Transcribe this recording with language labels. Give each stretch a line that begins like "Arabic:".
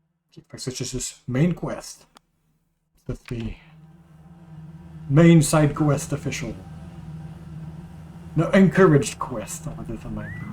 French: Okay, fait que ça, c'est juste
English: main quest. That's the main side quest official. No, encouraged quest,
French: on va dire ça même.